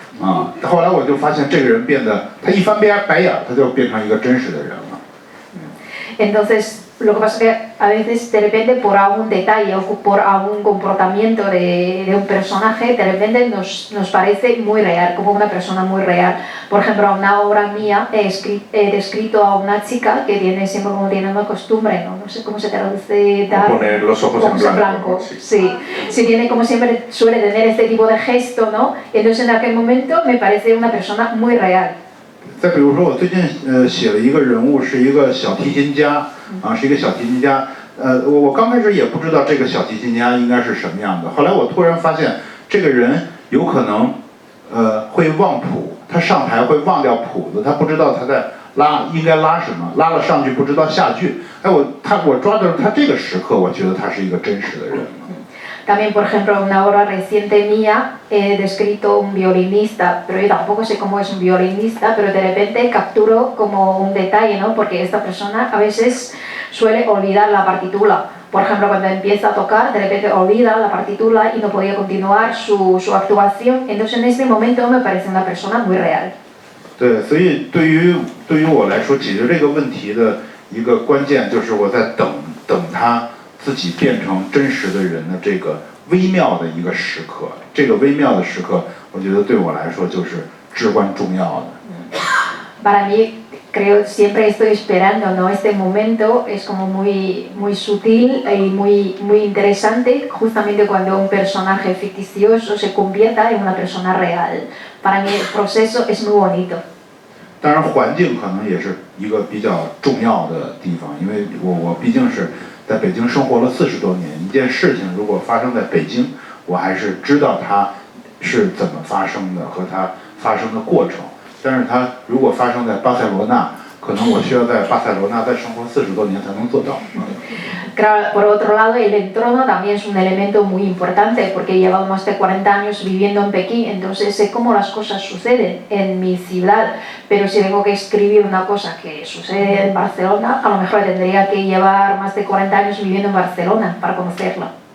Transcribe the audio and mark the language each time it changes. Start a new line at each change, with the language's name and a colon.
Chinese: 啊，后来我就发现这个人变得，他一翻白眼，他就变成一个真实的人了。
Spanish: Entonces, Lo que pasa es que a veces de repente por algún detalle o por algún comportamiento de un personaje, de repente nos parece muy real, como una persona muy real. Por ejemplo, en una obra mía he descrito a una chica que tiene siempre como tiene una costumbre, no sé cómo se traduce, poner los ojos en blanco. Sí, tiene como siempre suele tener este tipo de gesto, ¿no? Entonces en aquel momento me parece una persona muy real.
Chinese: 再比如说，我最近写了一个人物，是一个小提琴家啊，是一个小提琴家。我刚开始也不知道这个小提琴家应该是什么样的，后来我突然发现，这个人有可能会忘谱，他上台会忘掉谱子，他不知道他在应该拉什么，拉了上句不知道下句。哎，我抓到他这个时刻，我觉得他是一个真实的人。
Spanish: También, por ejemplo, en una obra reciente mía he descrito un violinista, pero yo tampoco sé cómo es un violinista, pero de repente capturo como un detalle, ¿no? Porque esta persona a veces suele olvidar la partitura. Por ejemplo, cuando empieza a tocar, de repente olvida la partitura y no podía continuar su actuación. Entonces, en este momento me parece una persona muy real.
Chinese: 对，所以对于我来说，解决这个问题的一个关键就是我在等他自己变成真实的人的这个微妙的一个时刻，这个微妙的时刻，我觉得对我来说就是至关重要的。
Spanish: Para mí, creo siempre estoy esperando, ¿no? Este momento es como muy sutil y muy interesante, justamente cuando un personaje ficticioso se convierta en una persona real. Para mí el proceso es muy bonito.
Chinese: 当然，环境可能也是一个比较重要的地方，因为我毕竟是在北京生活了40多年，一件事情如果发生在北京，我还是知道它是怎么发生的和它发生的过程。但是它如果发生在巴塞罗那，可能我需要在巴塞罗那再生活40多年才能做到。
Spanish: Claro, por otro lado, el entorno también es un elemento muy importante porque llevamos más de 40 años viviendo en Pekín, entonces sé cómo las cosas suceden en mi ciudad, pero si tengo que escribir una cosa que sucede en Barcelona, a lo mejor tendría que llevar más de 40 años viviendo en Barcelona para conocerla.